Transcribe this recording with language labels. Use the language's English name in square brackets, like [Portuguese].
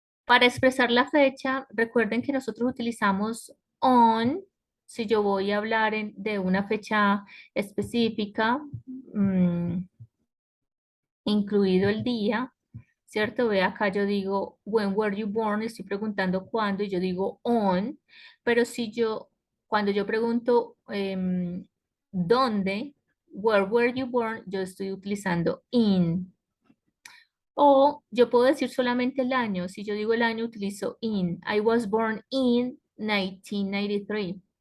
[Spanish] Para expresar la fecha, recuerden que nosotros utilizamos on, si yo voy a hablar de una fecha específica, mm, incluido el día, ¿cierto? Ve acá, yo digo, [English] when were you born? [Spanish] Estoy preguntando cuándo y yo digo on, pero si yo, cuando yo pregunto dónde, [English] where were you born? [Spanish] Yo estoy utilizando in. O yo puedo decir solamente el año. Si yo digo el año, utilizo in. [English] I was born in 1993.